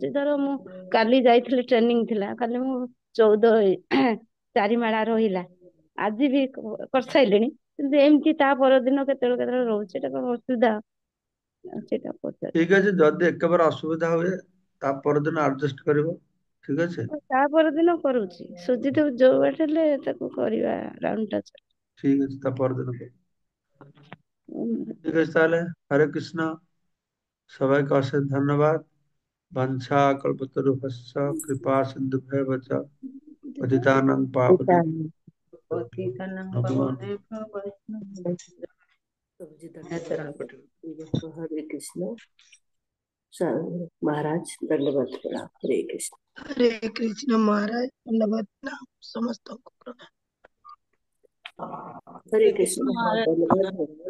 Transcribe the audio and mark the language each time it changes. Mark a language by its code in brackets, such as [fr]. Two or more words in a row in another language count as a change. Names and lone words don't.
[or] ଧର ମୁଁ କାଲି ଯାଇଥିଲି, ଟ୍ରେନିଂ ଥିଲା କାଲି, ମୁଁ 14 4 ମାଳା ରହିଲା, ଆଜି ବି କରିସାରିଲିଣି, କିନ୍ତୁ ଏମିତି ତା ପରଦିନ କେତେବେଳେ କେତେବେଳେ ରହୁଛି, ଏଟା କଣ ଅସୁବିଧା? ସେଇଟା ପଚାର। ଠିକ ଅଛି, ଯଦି ଏକେବାରେ ଅସୁବିଧା ହୁଏ ତା ପରଦିନ ଆଡଜଷ୍ଟ କରିବ, ଠିକ ଅଛି। ତା ପରଦିନ କରୁଛି, ସୁଜି ତ ଯୋଉ ବାଟ ହେଲେ ତାକୁ କରିବା ରାଉଣ୍ଡ ଟା। ଠିକ ଅଛି, ତା ପରଦିନ କରିବ। উম, [bn] ঠিক আছে তাহলে, হরে কৃষ্ণ। সবাইকে অশেষ ধন্যবাদ। [sa] বাঞ্ছা কল্পতরুভ্যশ্চ কৃপা সিন্ধুভ্যেব চ পতিতানাং পাবনে ভগবান। [hi] हरे कृष्ण। महाराज दंडवत प्रणाम। हरे कृष्ण। हरे कृष्ण महाराज, धन्यवाद प्रणाम समस्त को प्रणाम। हरे कृष्ण महाराज, दंडवत प्रणाम।